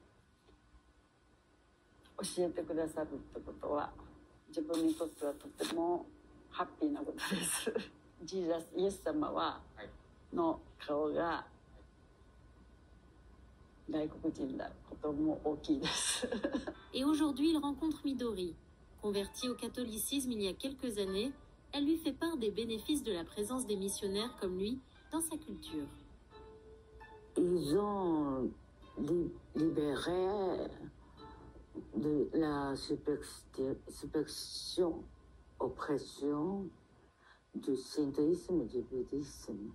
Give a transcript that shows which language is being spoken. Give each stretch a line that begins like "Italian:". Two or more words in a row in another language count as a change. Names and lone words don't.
Japanese: 教えてくださるってことは自分にとってはとてもハッピーなことです。ジーザス、イエス様はの顔が外国人だことも大きいです。
French: Et aujourd'hui, il rencontre Midori. Convertie au catholicisme il y a quelques années, elle lui fait part des bénéfices de la présence des missionnaires comme lui dans sa culture. Ils ont libéré de la superstition, oppression du shintoïsme et du bouddhisme.